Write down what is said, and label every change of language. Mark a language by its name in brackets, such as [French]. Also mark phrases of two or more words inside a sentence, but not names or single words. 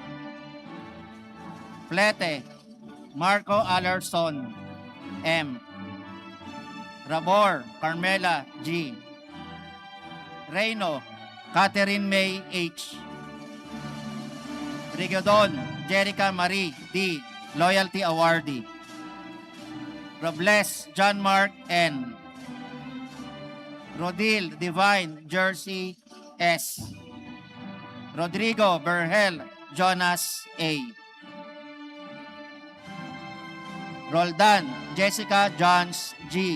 [English] Plete Marco Alerson M. Rabor Carmela G. Reyno Catherine May H. Rigodon Jerica Marie D. Loyalty Awardee. Robles John Mark N. Rodil Divine Jersey S. Rodrigo Berhel Jonas A. Roldan Jessica Johns G.